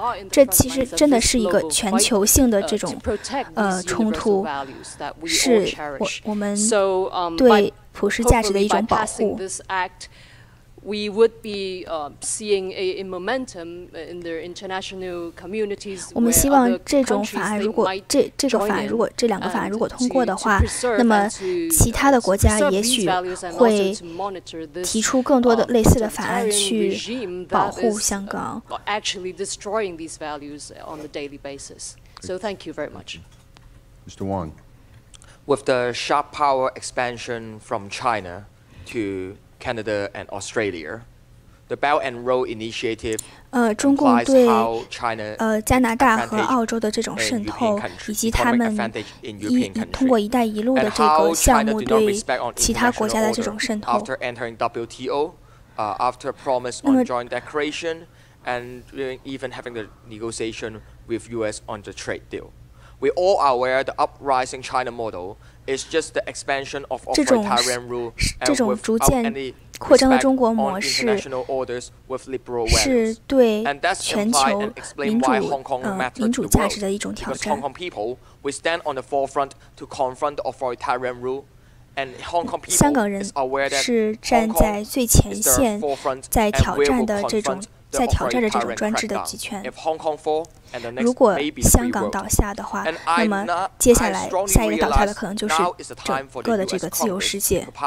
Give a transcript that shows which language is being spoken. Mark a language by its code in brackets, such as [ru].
[zh] 这其实真的是一个全球性的这种冲突，是我们对普世价值的一种保护。 [en] We would be seeing a momentum in the international communities. [zh] 我们希望这种法案，如果这两个法案如果通过的话，那么其他的国家也许会提出更多的类似的法案去保护香港。 [en] Actually destroying these values on a daily basis. So thank you very much. Mr. Wong. With the sharp power expansion from China to Canada and Australia, the Belt and Road Initiative [zh] 中共对加拿大和澳洲的这种渗透，以及他们通过“一带一路”的这个项目对其他国家的这种渗透。 [en] After entering WTO, after promise on joint declaration, and even having the negotiation with US on the trade deal. We all are aware the uprising China model is just the expansion of authoritarian rule and without any respect on international orders with liberal values. And that's implied and explain why Hong Kong matters to the world. Because Hong Kong people, we stand on the forefront to confront the authoritarian rule. And Hong Kong people is aware that Hong Kong is the forefront and will confront [zh] 在挑战着这种专制的集权。如果香港倒下的话，那么接下来下一个倒下的可能就是整个的这个自由世界。